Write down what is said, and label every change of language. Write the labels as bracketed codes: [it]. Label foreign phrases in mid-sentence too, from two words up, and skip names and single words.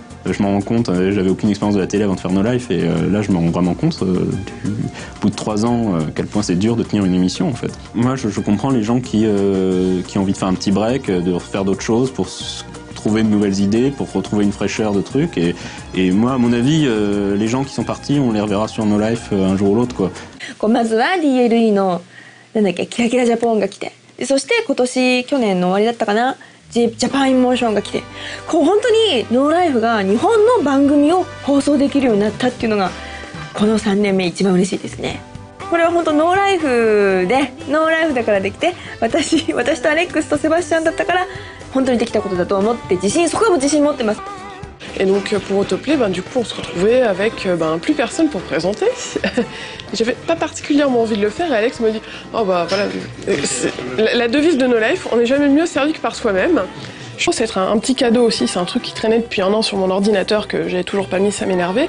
[fr] Je m'en rends compte, j'avais aucune expérience de la télé avant de faire No Life, et là je me rends vraiment compte, au bout de 3 ans, à quel point c'est dur de tenir une émission en fait. Moi je comprends les gens qui ont envie de faire un petit break, de faire d'autres choses pour trouver de nouvelles idées, pour retrouver une fraîcheur de trucs, et moi à mon avis, les gens qui sont partis, on les reverra sur No Life un jour ou l'autre, quoi. [ja] まずは DLE のなんだっけキラキラジャポンが来て、そして去年の終わりだったかな、ジャパンイモーションが来て、こう本当にノーライフが日本の番組を放送できるようになったっていうのがこの3年目一番嬉しいですね。これは本当ノーライフだからできて、私とアレックスとセバスチャンだったから本当にできたことだと思って、そこはもう自信持ってます。 [fr] Et donc pour Autoplay, du coup on se retrouvait avec plus personne pour présenter. J'avais pas particulièrement envie de le faire et Alex me dit oh bah voilà, la devise de No Life, on n'est jamais mieux servi que par soi-même. Je pense que c'est un petit cadeau aussi, c'est un truc qui traînait depuis 1 an sur mon ordinateur que j'avais toujours pas mis, ça m'énervait.